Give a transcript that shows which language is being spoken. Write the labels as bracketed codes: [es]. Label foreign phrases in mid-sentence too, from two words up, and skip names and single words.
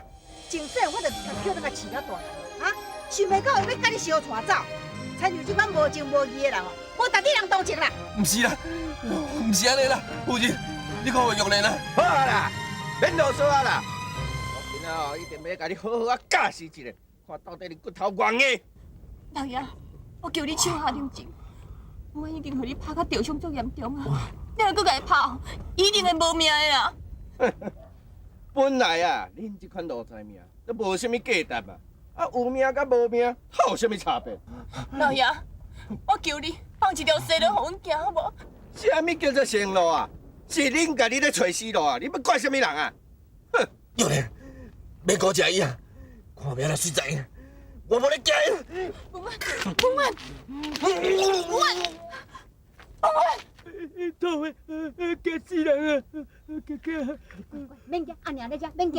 [nan] 从细我就叫你甲饲了大汉啊，想袂到伊要甲你相带走，亲像这款无情无义的人哦，我逐日人同情啦。唔是啦，唔是安尼啦，夫人，你看我玉莲啊。好啊啦，免啰嗦啊啦！我今仔哦一定要甲你好好啊教示一下，看到底你骨头硬硬。老爷，我叫你手下留情，我一定互你拍到受伤足严重啊！你若搁甲伊拍，一定会无命的啦！本来啊，恁这款路财命都无啥物价值啊，啊有命甲无命，它有啥物差别？老爷，我求你放一条生路互阮行好无？啥物叫做生路啊？是恁家己咧找死路啊！你要怪啥物人啊？ 哼！玉莲，别搞这伊啊！看命来实在，我无咧惊。文婉，文婉，文婉，文婉。讨厌，惊死人啊！惊！免惊，阿娘在遮，免惊。